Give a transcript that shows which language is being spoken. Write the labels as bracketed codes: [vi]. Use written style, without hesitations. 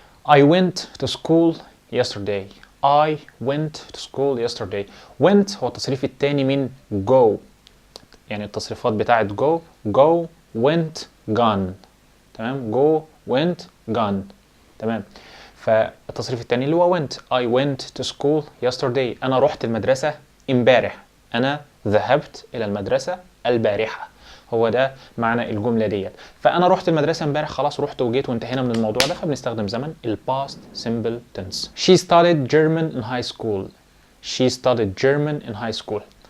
[en] I went to school yesterday. I went to school yesterday. [ar] went هو التصريف الثاني من go، يعني التصريفات بتاعت go went gone. تمام. go went gone. تمام. فالتصريف الثاني اللي هو went. [en] I went to school yesterday. [ar] أنا رحت المدرسة امبارح. أنا ذهبت إلى المدرسة البارحة. هو ده معنى الجملة ديت. فأنا رحت المدرسة امبارح، خلاص رحت وجيت وانتهينا من الموضوع ده، فبنستخدم زمن past simple tense. [en] She studied German in high school. She studied German in high school.